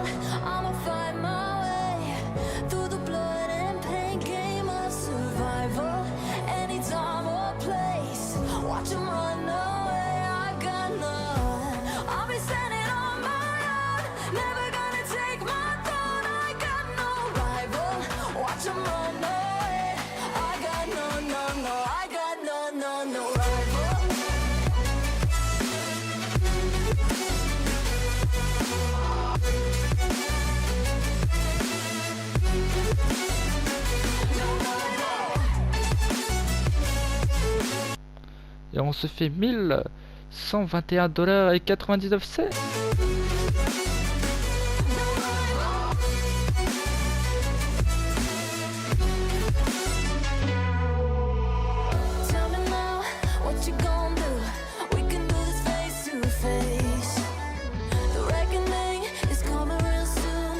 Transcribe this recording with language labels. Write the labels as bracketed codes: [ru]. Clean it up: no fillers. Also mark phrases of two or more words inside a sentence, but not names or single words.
[en] I'ma fight my way through the blood and pain game of survival. Anytime or place, watch 'em run away. I got none. I'll be standing on my own, never gonna take my throne. I got no rival. Watch 'em run away. I got no, no, no. I got no, no, no rival. [fr] Et on se fait 1121,99 $. [en] Tell me now, what you gon' do? We can do this face to face. The reckoning is coming real soon.